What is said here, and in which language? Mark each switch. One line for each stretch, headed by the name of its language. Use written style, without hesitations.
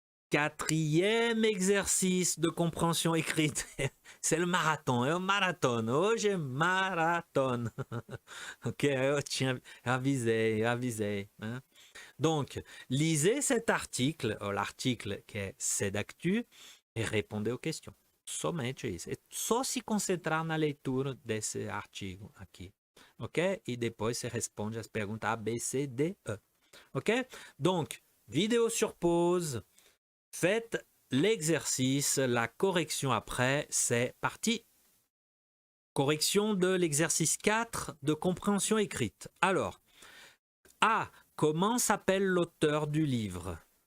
French: Quatrième exercice de compréhension écrite. C'est le marathon.
Portuguese: É o marathon. Hoje é marathon. Ok, eu tinha avisei. Hein?
French: Donc, lisez cet article, l'article qui est C'est d'actu, e répondez aux questions.
Portuguese: Somente isso. É só se concentrar na leitura desse artigo aqui. Ok? E depois você responde as perguntas A, B, C, D, E.
French: Ok? Donc, vidéo sur pause. Faites l'exercice, la correction après, c'est parti. Correction de l'exercice 4 de compréhension écrite. Alors, A. Comment s'appelle l'auteur du livre?